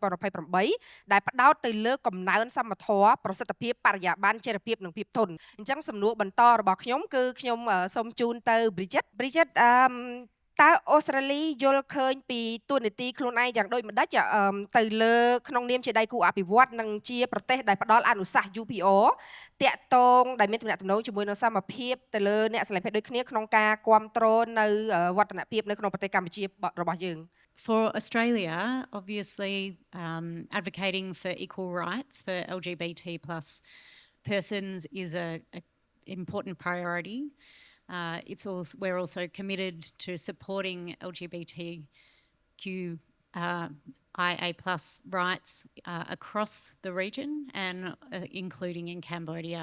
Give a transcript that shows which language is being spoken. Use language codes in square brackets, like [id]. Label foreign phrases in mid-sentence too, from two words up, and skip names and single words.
[km] 2028 ដែលផ្ដោតទៅលើកំណើនសមធម៌ប្រសិទ្ធភាពបរិយាបន្នចីរភាពនិងភាពធន់អញ្ចឹងសំណួរបន្តរបស់ខ្ញុំគឺខ្ញុំសូមជូនទៅ Bridget តើអូស្ត្រាលីយល់ឃើញពីទួនាទីខ្លួនឯងយ៉ាងដូចម្ដេចទៅលើក្នុងនាមជាដៃគូអភិវឌ្ឍនិងជាប្រទេសដែលផ្ដល់អនុសាសន៍ UPO តាក់ទងដែលមានទំនាក់ទំនងជាមួយនឹងសមភាពទៅលើអ្នកស្រឡាញ់ភេទដូចគ្នាក្នុងការគ្រប់គ្រងនៅវឌ្ឍនភាពនៅក្នុងប្រទេសកម្ពុជារបស់យើង [en] For Australia, obviously advocating for equal rights for LGBT plus persons is a important priority. We're also committed to supporting LGBTQIA plus rights across the region and including in Cambodia.